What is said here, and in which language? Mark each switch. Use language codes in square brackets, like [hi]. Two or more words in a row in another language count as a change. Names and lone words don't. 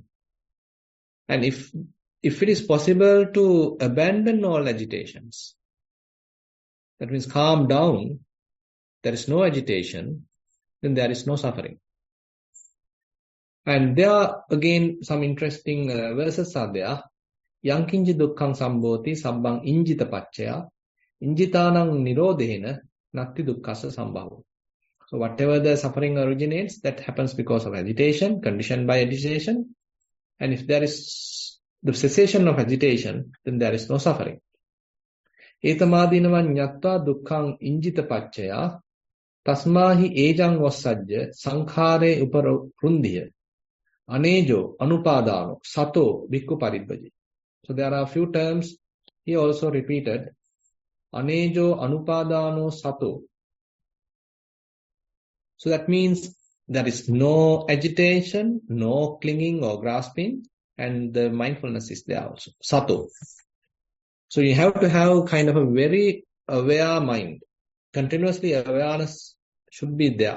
[en] And if it is possible to abandon all agitations, that means calm down, there is no agitation, then there is no suffering. And there are again some interesting verses are there. [pi] Yankinji dukkhang sambhoti sabbang injita paccaya injitanang nirodhena natti dukkhasa sambhavu. [en] So whatever the suffering originates, that happens because of agitation, conditioned by agitation. And if there is the cessation of agitation, then there is no suffering. [pi] Etamadinavan nyattva dukkhang injita paccaya tasmahi ejang vassajya sankhare uparundhiya anejo anupadano sato bhikkhu paridvaji. [en] So there are a few terms he also repeated. [pi] Anejo anupadano sato. [en] So that means there is no agitation, no clinging or grasping, and the mindfulness is there also. Sato. So you have to have kind of a very aware mind. Continuously awareness should be there.